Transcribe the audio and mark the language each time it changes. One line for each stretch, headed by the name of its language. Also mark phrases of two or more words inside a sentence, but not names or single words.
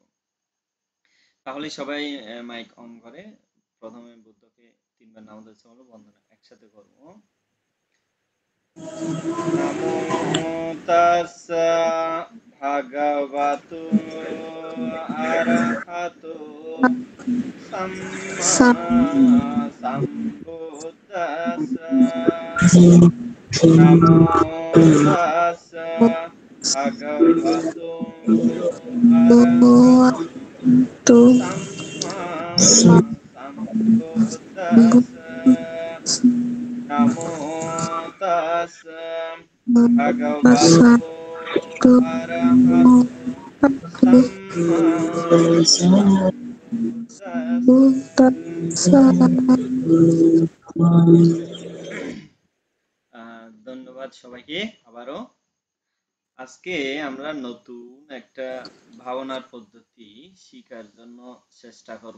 Bangla: তাহলে সবাই মাইক অন করে প্রথমে বুদ্ধকে তিনবার নাম দিতে হলো, বন্দনা একসাথে করব।
Pali: নমো তাস্সা ভগবতু আরহাতো सम्मा सम्बुद्दस्सा नमो तस्सा भगवतो अरहतो सम्मा सम्बुद्दस्सा नमो तस्सा भगवतो अरहतो सम्मा
Bangla: ধন্যবাদ সবাইকে আবারও। আজকে আমরা নতুন একটা ভাবনার পদ্ধতি শিখার জন্য চেষ্টা করব।